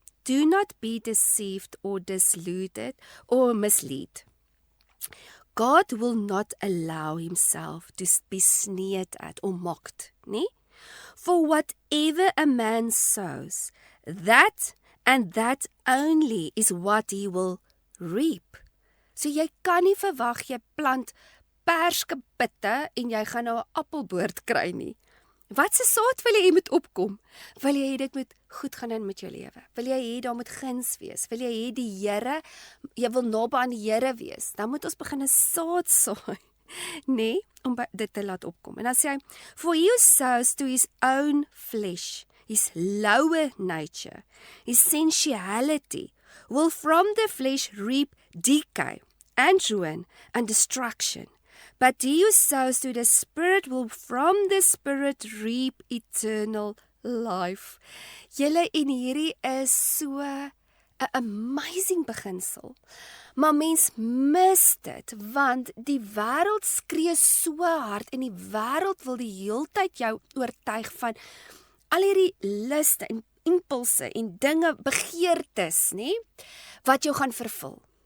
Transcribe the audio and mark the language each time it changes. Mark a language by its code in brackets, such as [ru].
[en] Do not be deceived or deluded or misled. God will not allow himself to be sneered at or mocked, nee? For whatever a man sows, that and that only is what he will reap. [af] So jy kan nie verwag jy plant perskapitte en jy gaan nou 'n appelboord kry nie. Wat se saad wil jy moet opkom? Wil jy hê dit moet goed gaan in met jou lewe? Wil jy hê daar moet guns wees? Wil jy hê die Here, jy wil naby aan die Here wees? Dan moet ons begin 'n saad saai, nee, om dit te laat opkom. En dan sê hy, [en] for he who sows to his own flesh, his lower nature, his sensuality, will from the flesh reap decay and ruin and destruction. But he who sows to the Spirit will from the Spirit reap eternal life. [af] Julle, en hierdie is so 'n amazing beginsel. Maar mens mis dit, want die wêreld skree so hard en die wêreld wil die heeltyd jou oortuig van al hierdie luste en impulse en dinge, begeertes, nê, wat jou gaan vervul.